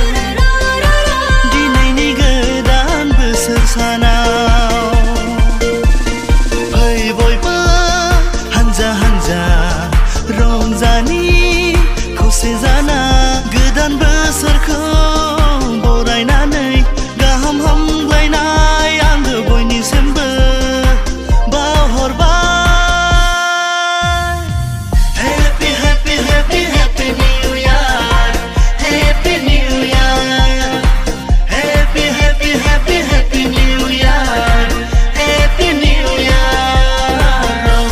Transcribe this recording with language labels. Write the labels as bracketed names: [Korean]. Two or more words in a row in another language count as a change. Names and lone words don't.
[Bodo] दिनैनि गोदान बोसोर सानाव फै बयबो हान्जा हान्जा रंजानि खौसे जाना गोदान बोसोरखौ बरायनानै गाहाम हामलायनाय आङो बयनिसिमबो बावहरबाय। [English] Happy happy happy happy new year, happy new year, happy happy happy happy new year, happy new year.